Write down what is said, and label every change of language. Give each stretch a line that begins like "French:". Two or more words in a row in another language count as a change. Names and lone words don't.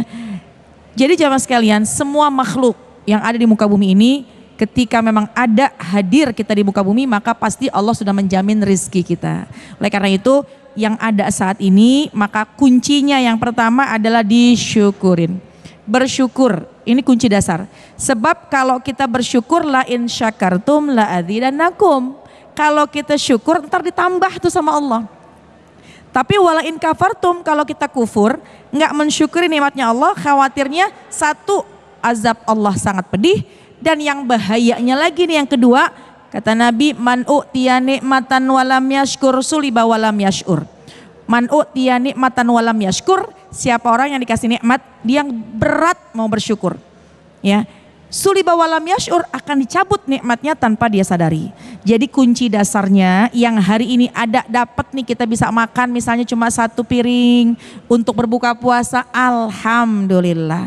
Indonesian: Jadi jamaah sekalian, semua makhluk yang ada di muka bumi ini ketika memang ada hadir kita di muka bumi, maka pasti Allah sudah menjamin rizki kita. Oleh karena itu yang ada saat ini, maka kuncinya yang pertama adalah disyukurin. Bersyukur, ini kunci dasar. Sebab kalau kita bersyukur,
Arabic: لئن شكرتم لأزيدنكم.
Indonesian: Kalau kita syukur ntar ditambah tuh sama Allah.
Arabic: Tapi ولئن كفرتم,
Indonesian: kalau kita kufur, nggak mensyukuri nikmatnya Allah, khawatirnya satu, azab Allah sangat pedih, dan yang bahayanya lagi nih yang kedua, kata Nabi,
Arabic: من أعطي نعمة ولم يشكر سلب ولم يشعر. من أعطي نعمة ولم يشكر,
Indonesian: siapa orang yang dikasih nikmat, dia yang berat mau bersyukur. Ya,
Arabic: سلب ولم يشعر,
Indonesian: akan dicabut nikmatnya tanpa dia sadari. Jadi kunci dasarnya yang hari ini ada dapat nih, kita bisa makan misalnya cuma 1 piring untuk berbuka puasa, alhamdulillah.